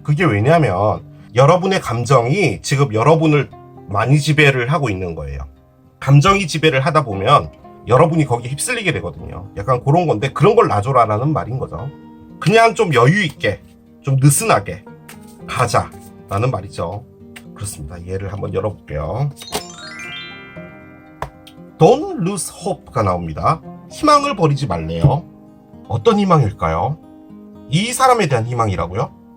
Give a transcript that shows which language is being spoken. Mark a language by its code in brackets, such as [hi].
[ko] 그게 왜냐면 여러분의 감정이 지금 여러분을 많이 지배를 하고 있는 거예요. 감정이 지배를 하다 보면 여러분이 거기에 휩쓸리게 되거든요. 약간 그런 건데 그런 걸 놔줘라라는 말인 거죠. 그냥 좀 여유 있게, 좀 느슨하게 가자라는 말이죠. 그렇습니다. 얘를 한번 열어볼게요. [en] Don't lose hope가 [ko] 나옵니다. 희망을 버리지 말래요. 어떤 희망일까요? 이 사람에 대한 희망이라고요?